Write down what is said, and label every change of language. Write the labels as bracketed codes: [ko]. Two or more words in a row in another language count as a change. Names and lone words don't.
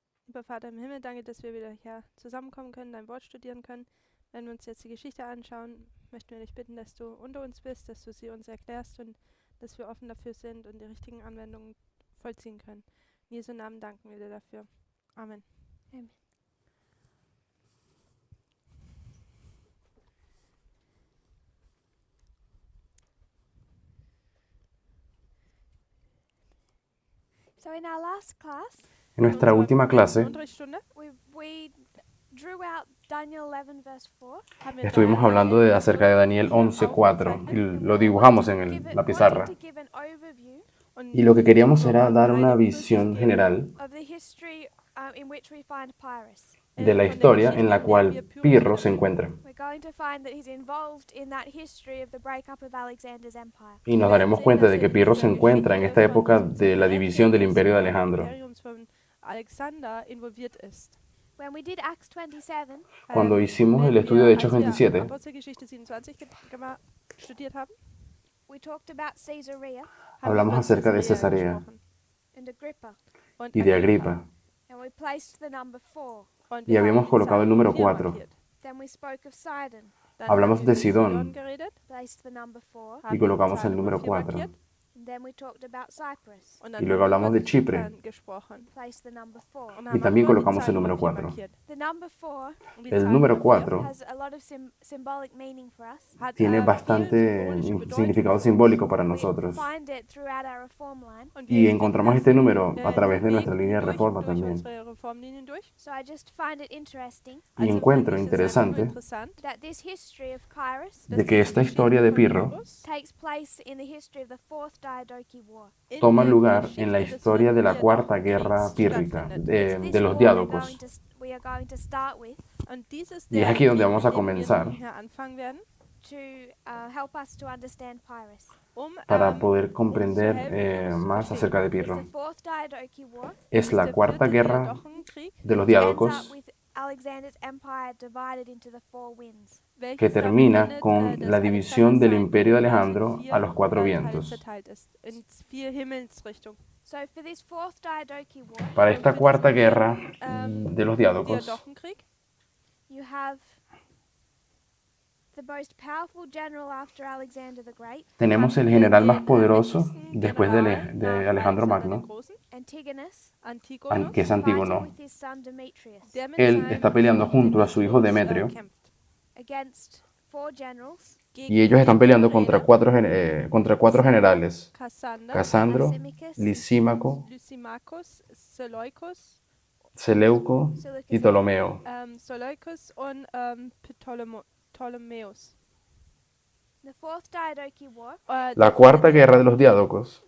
[de] Lieber Vater im Himmel, danke, dass wir wieder hier zusammenkommen können, dein Wort studieren können. Wenn wir uns jetzt die Geschichte anschauen, möchten wir dich bitten, dass du unter uns bist, dass du sie uns erklärst und dass wir offen dafür sind und die richtigen Anwendungen vollziehen können. In Jesu Namen danken wir dir dafür. Amen. [en] Amen. So in our last class, [es] En nuestra última clase [de] Unterrichtsstunde [en] we drew out Daniel 11 verse 4. [de] haben wir [es] estuvimos Daniel hablando de acerca de Daniel 11:4 y lo dibujamos en la pizarra. [en] Wanted to give an overview [de] und [es] Y lo que queríamos era [de] wollten [es] dar una [de] eine [es] visión [de] Übersicht geben [es] general [en] of the history in which we find Pyrrhus. [es] de la [de] von der [es] historia [de] Geschichte, [es] en la [de] in der [es] cual [de] wir [es] Pirro se encuentra. [en] We're going to find that he's involved in that history of the breakup of Alexander's empire. [es] Y nos daremos cuenta de que Pirro se encuentra en esta época de la división del imperio de Alejandro. [de] Von Alexander involviert ist. [en] When we did Acts 27, [es] Cuando hicimos el [de] Wenn [es] estudio de Hechos [de] als wir 27, Apostelgeschichte 27 studiert haben, [en] we talked about Caesarea [de] haben [es] Hablamos [de] wir über [es] acerca de Caesarea Cesarea [de] gesprochen. [en] and Agrippa, [de] Und [es] y de Agripa, [en] and we placed the number 4. [de] Und [es] y [de] wir [es] habíamos [de] haben die [es] colocado el [de] Zahl [es] número 4 4. [de] markiert. [en] Then we spoke of Sidon, [de] Dann [es] Hablamos [de] haben wir [es] de [de] über [es] Sidón [de] geredet, [en] placed the number 4, [es] y [de] haben die [es] colocamos [de] Zahl [es] el número [de] Nummer 4 [es] 4. [de] markiert, [en] and then we talked about Cyprus, [de] und dann [es] Y luego [de] haben wir [es] hablamos [de] über [es] de Chipre. [de] Zypern gesprochen [en] placed the number 4. [de] und [es] Y [de] haben auch [es] también [de] über die [es] colocamos [de] Zahl [es] el número [de] Nummer 4 [es] 4. [de] markiert. [en] The number 4 [de] Und die [es] El [de] Zahl [es] número [de] Nummer [en] 4 has a lot of symbolic meaning for us. [de] hat [es] tiene [de] viel [es] bastante [de] symbolische Bedeutung [es] significado [de] für uns. [es] simbólico para [en] We [es] nosotros. [en] find it throughout our reform line. [de] Und [es] Y [de] wir [es] encontramos [de] finden [es] este [de] das, [es] número a través de [de] den [es] nuestra [de] Weg [es] línea de reforma [de] durch [es] también. [de] unsere Reformlinien durch. [en] So I just find it interesting [es] Y [de] Also [es] encuentro [de] finde ich es einfach nur [es] interesante [de] interessant, [en] that this history of Kyrus [es] de que esta historia de Pirro [en] takes place in the history of the Fourth Diadochi War. [es] toma lugar en la historia de la Cuarta Guerra Pírrica, [en] It's this [es] de los [en] war [es] diádocos. [en] we are going to start with [de] Und dies ist [es] Y es [de] der [es] aquí donde [de] Krieg, [es] vamos a [de] mit dem wir [es] comenzar. [de] nun hier anfangen werden, [en] to help us to understand Pyrrhus. [es] Para poder [de] uns zu [es] comprender [de] helfen, uns zu [es] más [de] verstehen. [es] acerca de [en] It's the [es] Pirro. [en] Fourth Diadochi War [es] Es la [de] Der [es] Cuarta [de] vierte [es] Guerra [de] Diadochenkrieg, [es] de los [en] ends up [es] diádocos [en] with Alexander's empire divided into the four winds. [es] que [de] welches damit [es] termina [de] endet, [es] con [de] dass [es] la división del [de] Alexander [es] imperio de [de] sein [es] Alejandro [de] Reich in [es] a los cuatro [de] Teile [es] vientos. [de] zerteilt ist, in 4 Himmelsrichtungen. [en] So for this Fourth Diadochi War, [es] Para esta Cuarta Guerra Ähm, de los diádocos [de] Diadochenkrieg [en] you have the most powerful general after Alexander the Great, [es] tenemos el [de] haben wir [es] general más [de] den [es] poderoso [de] mächtigsten [es] después [de] General [es] de [de] nach [es] Alejandro [de] Alexander [es] Magno, [de] den Großen, [en] Antigonus, [de] Antigonus, [es] que es [en] fighting [es] Antígono. [en] with his son Demetrius [de] der mit [es] Él [de] seinem [es] está peleando [de] Sohn [es] junto a su hijo [de] Demetrius, [es] Demetrio [de] kämpft. [en] against four generals, [de] Gegen [es] y ellos están [de] 4 [es] peleando [de] Generäle, [es] contra cuatro generales: [en] Cassander, [es] Casandro, [en] Lysimachus, [es] Lisímaco, [en] Lysimachus, Seleucus, [es] Seleuco y Ptolomeo. [de] Seleucus und Ptolemäus. [en] the Fourth Diadochi War. [es] La Cuarta Guerra de los Diádocos,